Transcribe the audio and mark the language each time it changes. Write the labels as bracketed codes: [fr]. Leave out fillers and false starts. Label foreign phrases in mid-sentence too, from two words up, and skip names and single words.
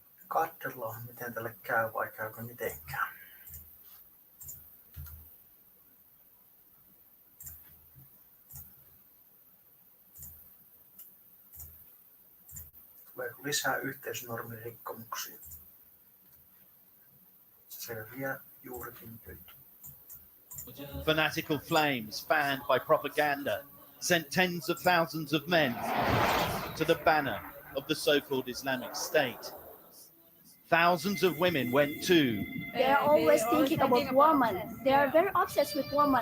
[fi] Katsellaan, miten tälle käy vai käykö mitenkään. Tuleeko lisää yhteisönormin rikkomuksia? Se selviää juurikin nyt. [en] Fanatical flames fanned by propaganda sent tens of thousands of men to the banner of the so-called Islamic State. Thousands of women went too. They are always thinking about women. They are very obsessed with women.